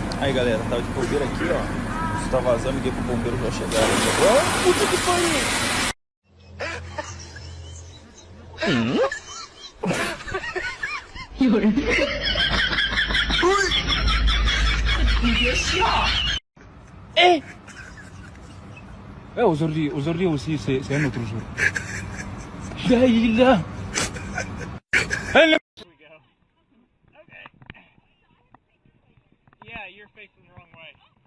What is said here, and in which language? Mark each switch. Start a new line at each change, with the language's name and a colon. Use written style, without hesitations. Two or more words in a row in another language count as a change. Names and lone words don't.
Portuguese: Aí galera, tava de bobeira aqui, ó. Isso tá vazando, liguei pro bombeiro pra chegar. Ah, puta que pariu!
French: aujourd'hui aussi, c'est un autre jour. Là, il est là.
English: Yeah, you're facing the wrong way.